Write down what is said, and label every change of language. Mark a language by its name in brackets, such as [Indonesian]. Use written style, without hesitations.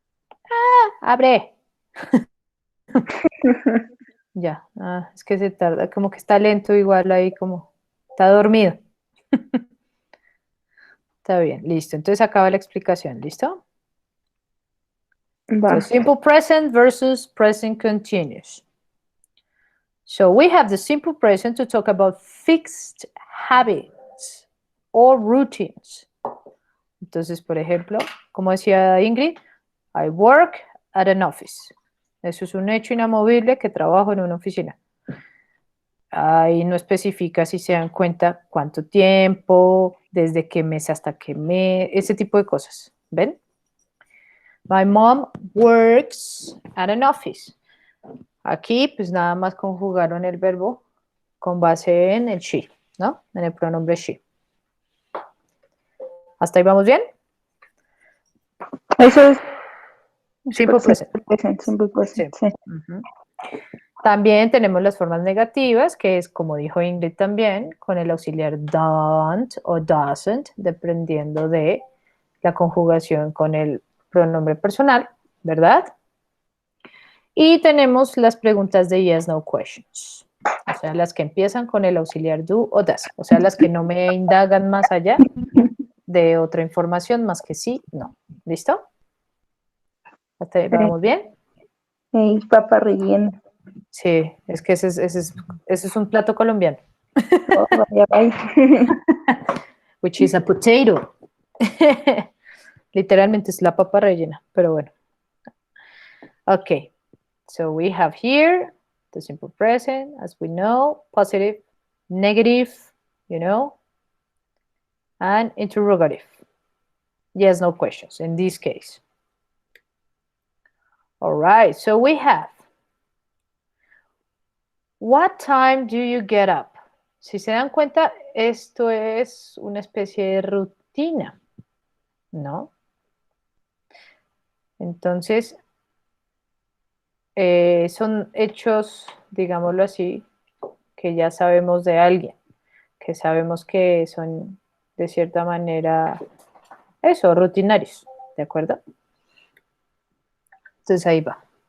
[Spanish] ¡Ah! ¡Abre! Ya, es que se tarda, como que está lento igual ahí, como está dormido. Está bien, listo. Entonces acaba la explicación, ¿listo? Va. [English] So, simple present versus present continuous. So we have the simple present to talk about fixed habits or routines. [Spanish] Entonces, por ejemplo, como decía Ingrid, [English] I work at an office. [Spanish] Eso es un hecho inamovible que trabajo en una oficina. Ahí no especifica, si se dan cuenta, cuánto tiempo, desde qué mes hasta qué mes, ese tipo de cosas. ¿Ven? [English] My mom works at an office. [Spanish] Aquí, pues nada más conjugaron el verbo con base en el she, ¿no? En el pronombre she. ¿Hasta ahí vamos bien? Eso es [English] Simple present. simple present, sí. Ujú. [Spanish] También tenemos las formas negativas, que es, como dijo Ingrid también, con el auxiliar don't o doesn't, dependiendo de la conjugación con el pronombre personal, ¿verdad? Y tenemos las preguntas de yes, no questions, o sea, las que empiezan con el auxiliar do o does, o sea, las que no me indagan más allá de otra información más que sí, no. ¿Listo? ¿Hasta ahí vamos bien? Y papa rellena. Sí, es que ese es un plato colombiano. Oh, vaya, vaya. [English] Which is a potato. [Spanish] Literalmente es la papa rellena, pero bueno. [English] Okay, so we have here the simple present, as we know, positive, negative, you know, and interrogative. Yes, no questions in this case. All right, so we have, what time do you get up? [Spanish] Si se dan cuenta, esto es una especie de rutina, ¿no? Entonces, son hechos, digámoslo así, que ya sabemos de alguien, que sabemos que son de cierta manera, eso, rutinarios, ¿de acuerdo? Entonces ahí va.